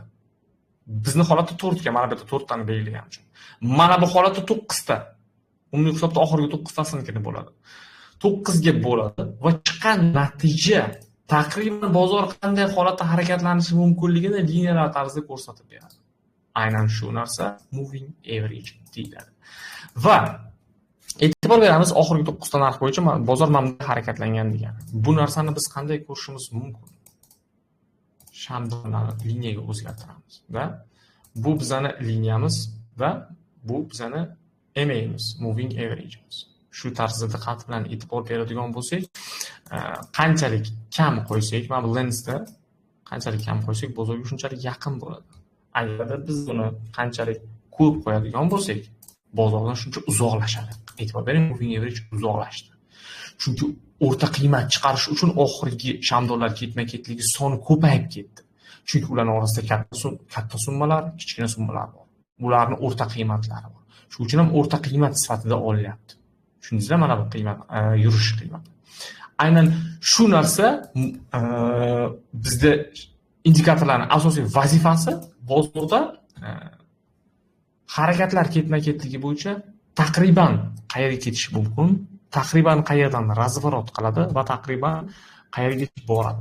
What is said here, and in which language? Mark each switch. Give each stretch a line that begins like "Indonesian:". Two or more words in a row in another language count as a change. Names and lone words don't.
Uzbek: Bizning holatda 4 ga, mana bu yerda 4 tani belgilagan uchun. Mana bu holatda 9 ta. Umumiy hisobda oxirgi 9 tasiniki bo'ladi. 9 ga bo'ladi va chiqqan natija taqriban bozor qanday holatda harakatlanishi mumkinligini liniyalar tarzida ko'rsatib beradi. Aynan shu narsa
English: moving average
Uzbek: deyiladi. Va e'tibor beramiz, oxirgi 9 ta narx bo'yicha bozor mana bunday harakatlangan degani. Bu narsani biz qanday ko'rishimiz mumkin? Shamdonlarni liniyaga o'zgartiramiz va bu bizning liniyamiz va bu bizning MA'miz,
English: moving average'imiz.
Uzbek: Shu tarzda diqqat bilan e'tibor beradigan bo'lsak, qanchalik kam qo'ysak, mana bu lensda qanchalik kam qo'ysak, bozorga shunchalik yaqin bo'ladi. Agarda biz buni qanchalik ko'p qo'yadigan bo'lsak, bozordan shuncha uzoqlashadi. E'tibor bering,
English: moving average uzoqlashdi.
Uzbek: Chunki o'rta qiymat chiqarish uchun oxirgi shamdonlar ketma-ketligi soni ko'payib ketdi. Chunki ularning orasida katta summalar, kichkina summalar bor. Ularning o'rta qiymatlari bor. Shuning uchun ham o'rta qiymat sifatida olinyapti. Tushundingizlar, mana bu qiymat, yurish qiymati. Aynan shu narsa bizda indikatorlarning asosiy vazifasi bozorda harakatlar ketma-ketligi bo'yicha taqriban qayerga ketish mumkin, taqriban qayerdan razvorot qiladi va taqriban qayerga boradi.